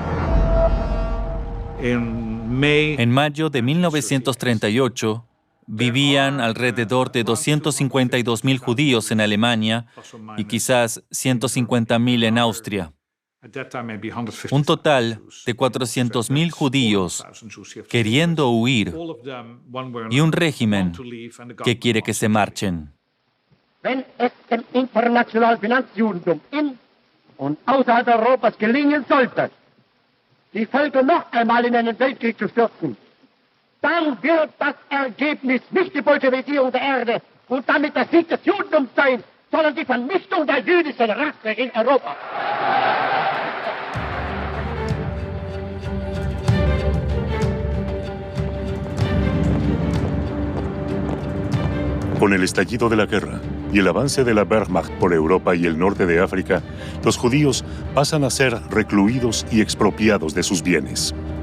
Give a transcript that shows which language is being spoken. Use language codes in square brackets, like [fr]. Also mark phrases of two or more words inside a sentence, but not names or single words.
[es] En mayo de 1938, vivían alrededor de 252.000 judíos en Alemania y quizás 150.000 en Austria. Un total de 400.000 judíos queriendo huir y un régimen que quiere que se marchen. [de] Wenn es dem internationalen Finanzjudentum in und außerhalb Europas gelingen sollte, die Völker noch einmal in einen Weltkrieg zu stürzen, dann wird das Ergebnis nicht die Bolschewisierung der Erde und damit der Sieg des Judentums sein, sondern die Vernichtung der jüdischen Rasse in Europa. [es] Con el estallido de la guerra y el avance de la Wehrmacht por Europa y el norte de África, los judíos pasan a ser recluidos y expropiados de sus bienes.